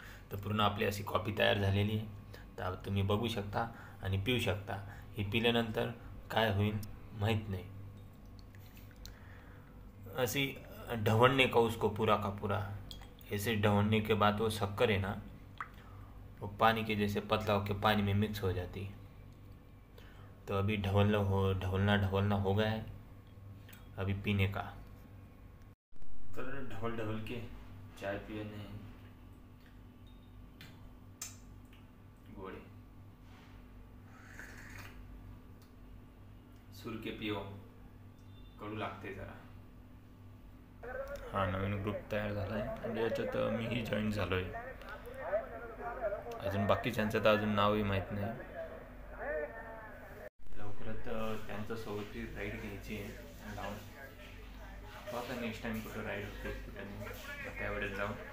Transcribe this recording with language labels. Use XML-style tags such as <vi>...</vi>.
<mr>तर पूर्ण आपली अशी कॉफी तयार झालेली आहे. तर तुम्ही बघू शकता आणि पिऊ शकता. हे पिल्यानंतर काय होईल माहीत नाही.</mr> <hi>ऐसी ढवणने का उसको पूरा का पूरा. ऐसे ढवणने के बाद वो शक्कर है ना, वो पानी के जैसे पतला होकर पानी में मिक्स हो जाती है। तो अभी ढवलना हो गया है, अभी पीने का। तो ढवल के चाय पीने गोळे सुर के पिओ,</hi> <mr>कडू लागते जरा। हा नवीन ग्रुप तयार झाला आहे आणि याच्यात मीही जॉईन झालो आहे। अजून बाकीच्यांचं तर अजून नावही माहीत नाही। लवकरात त्यांच्या सोबतची राईड घ्यायची आहे लावून। आता नेक्स्ट टाइम कुठं राईड होते कुठं नाही, त्यावेळेस जाऊ।</mr>